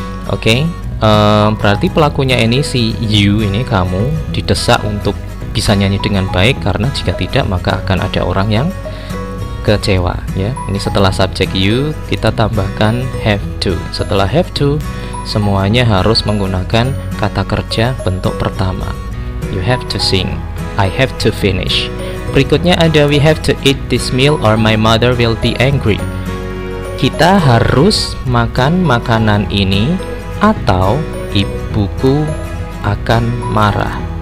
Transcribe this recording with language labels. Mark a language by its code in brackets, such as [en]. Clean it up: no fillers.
[id] Oke, berarti pelakunya ini si you ini, kamu didesak untuk bisa nyanyi dengan baik karena jika tidak maka akan ada orang yang kecewa ya. Ini setelah subjek you kita tambahkan have to. Setelah have to semuanya harus menggunakan kata kerja bentuk pertama. [en] You have to sing, I have to finish. [id] Berikutnya ada [en] we have to eat this meal or my mother will be angry. [id] Kita harus makan makanan ini atau ibuku akan marah.